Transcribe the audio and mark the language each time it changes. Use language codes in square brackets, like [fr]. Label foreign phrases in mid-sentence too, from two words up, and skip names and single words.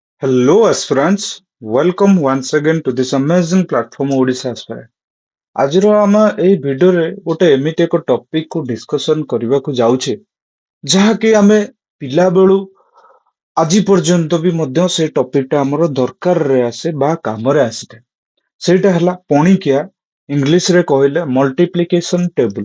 [en] Hello, aspirants. Welcome once again to this amazing platform Odisha Aspirant. [or] ଆଜିର ଆମେ ଏଇ ଭିଡିଓରେ ଗୋଟେ ଏମିତି ଏକ ଟପିକ କୁ ଡିସ୍କସନ କରିବାକୁ ଯାଉଛେ ଯାହାକି ଆମେ ପିଲାବେଳୁ ଆଜି ପର୍ଯ୍ୟନ୍ତ ବି ମଧ୍ୟ ସେଇ ଟପିକଟା ଆମର ଦରକାରରେ ଆସେ ବା କାମରେ ଆସିଥାଏ। ସେଇଟା ହେଲା ପଣିକିଆ, ଇଂଲିଶରେ କହିଲେ [en] multiplication table.